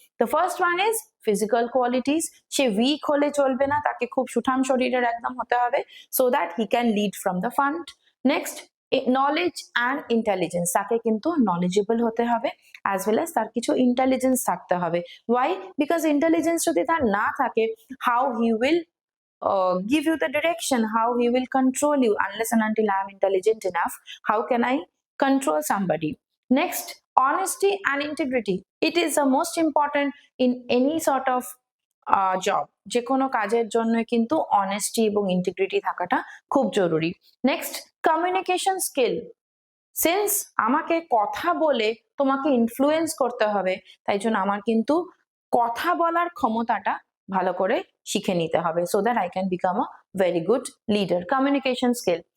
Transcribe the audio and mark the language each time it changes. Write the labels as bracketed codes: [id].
[en] The first one is physical qualities. [bn] Say week হলে চলবে না, তাকে খুব সুঠাম শরীরের একদম হতে হবে, [en] So that he can lead from the front. [bn] Next, knowledge and intelligence, তাকে কিন্তু নলেজেবল হতে হবে, অ্যাজ ওয়েল অ্যাজ তার কিছু ইন্টেলিজেন্স থাকতে হবে। [en] Why? Because intelligence [bn] যদি তার না থাকে, [en] How he will give you the direction, how he will control you, unless and until I am intelligent enough, how can I control somebody. Next, honesty and integrity. It is the most important in any sort of [bn] job, যে কোনো কাজের জন্য কিন্তু honesty এবং integrity থাকাটা খুব জরুরি। Next, communication skill. Since আমাকে কথা বলে তোমাকে ইনফ্লুয়েন্স করতে হবে, তাই জন্য আমার কিন্তু কথা বলার ক্ষমতাটা ভালো করে শিখে নিতে হবে, [en] So that I can become a very good leader. [bn] Communication skill.